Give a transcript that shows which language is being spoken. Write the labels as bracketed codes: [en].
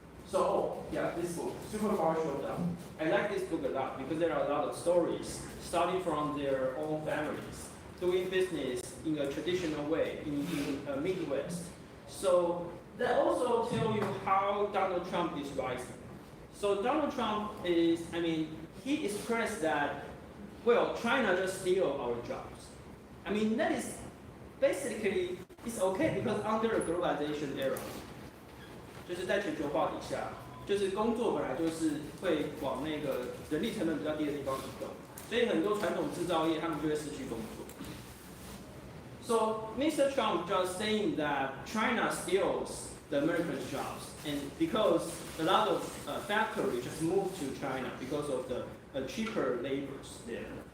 [en] So, this book, Superpower Showdown. I like this book a lot because there are a lot of stories starting from their own families, doing business in a traditional way in Midwest. So that also tell you how Donald Trump is rising. So Donald Trump is, he expressed that, well, China just steal our jobs. That is basically, it's okay because under a globalization era, [zh] 就是在全球化底下，就是工作本来就是会往那个人力成本比较低的地方移动，所以很多传统制造业他们就会失去工作。 [en] So Mr. Trump just saying that China steals the American jobs, and because a lot of factories just moved to China because of the cheaper labors there.